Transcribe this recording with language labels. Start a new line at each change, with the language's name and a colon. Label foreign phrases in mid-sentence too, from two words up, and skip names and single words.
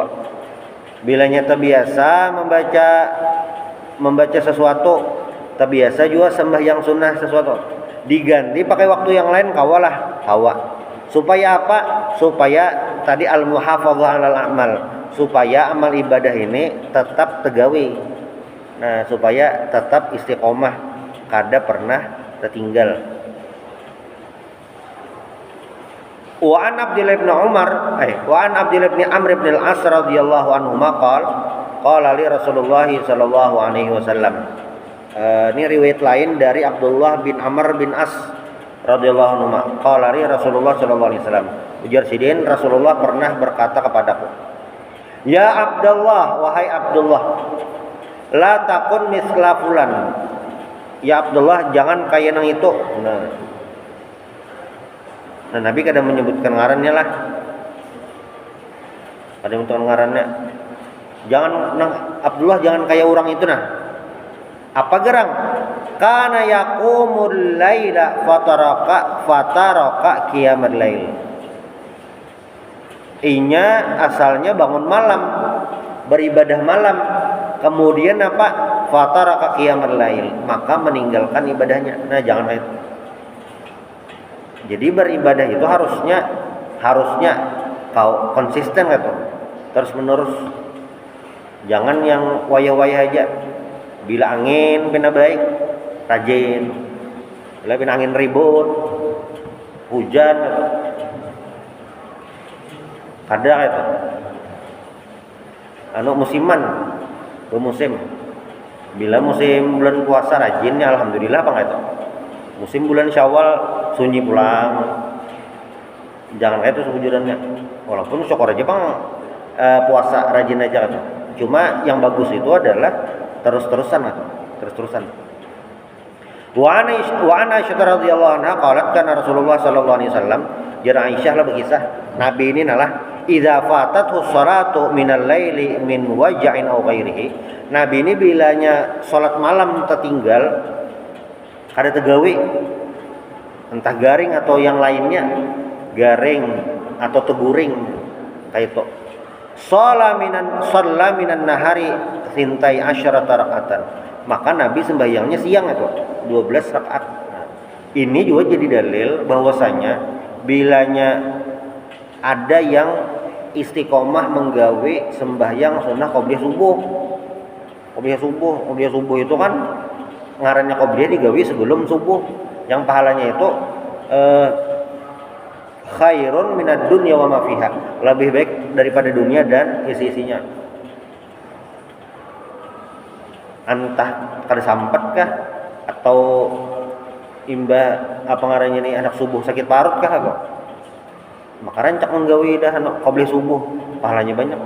Banjar: Bilanya terbiasa membaca sesuatu, terbiasa juga sembahyang sunnah sesuatu, diganti pakai waktu yang lain kawalah kawa. Supaya apa? Supaya tadi
Arabic: المحافظة على العمل,
Banjar: supaya amal ibadah ini tetap tegawi. Nah, supaya tetap istiqomah, kada pernah tertinggal.
Arabic: وعن عبد الله بن عمرو بن العاص رضي الله عنهما قال لي رسول الله صلى الله عليه وسلم.
Banjar: Ini riwayat lain dari Abdullah bin Amr bin As
Arabic: رضي الله عنه. قال لي رسول الله صلى الله عليه وسلم.
Banjar: Ujar sidin, Rasulullah pernah berkata kepadaku, "Ya Abdullah, wahai Abdullah,
Arabic: لا تكن مثل فلان."
Banjar: Ya Abdullah, jangan kayak nang itu. Nah, Nabi kadang menyebutkan ngarannya lah. Ada yang menyebutkan ngarannya. Jangan Abdullah jangan kayak orang itu nah. Apa gerang?
Arabic: كان يقوم الليل فترك قيام الليل.
Banjar: Inya asalnya bangun malam, beribadah malam, kemudian apa?
Arabic: فترك قيام الليل,
Banjar: maka meninggalkan ibadahnya. Nah, jangan itu. Jadi beribadah itu harusnya kau konsisten gitu, terus menerus. Jangan yang wayah-wayah aja. Bila angin bina baik, rajin. Bila bina angin ribut, hujan gitu. Kadang itu. Musiman, bermusim. Bila musim bulan puasa rajinnya alhamdulillah apa itu. Musim bulan Syawal sunyi pulang. Jangan kayak itu sebujurannya. Walaupun syukur aja bang puasa rajin aja gitu. Cuma yang bagus itu adalah terus-terusan.
Arabic: وعن عائشة رضي الله عنها قالت كان رسول الله صلى الله عليه وسلم,
Banjar: jara Aisyah lah berkisah, Nabi ini nalah
Arabic: إذا فاتته الصلاة من الليل من وجع أو غيره.
Banjar: Nabi ini bilanya salat malam tertinggal ada tegawi, entah garing atau yang lainnya, garing atau teguring kayak itu.
Arabic: صلى من النهار ثنتي عشرة ركعة.
Banjar: Maka Nabi sembahyangnya siang itu 12 rakaat. Nah, ini juga jadi dalil bahwasanya bilanya ada yang istiqomah menggawe sembahyang sunnah qobliyah subuh. Qobliyah subuh itu kan ngarannya qobliyah digawe sebelum subuh, yang pahalanya itu
Arabic: خير من الدنيا وما فيها,
Banjar: lebih baik daripada dunia dan isi-isinya. Entah kada sampet kah atau imbah apa ngarannya nih anak subuh sakit parut kah apa, maka rancak menggawe dah qobliyah subuh, pahalanya banyak.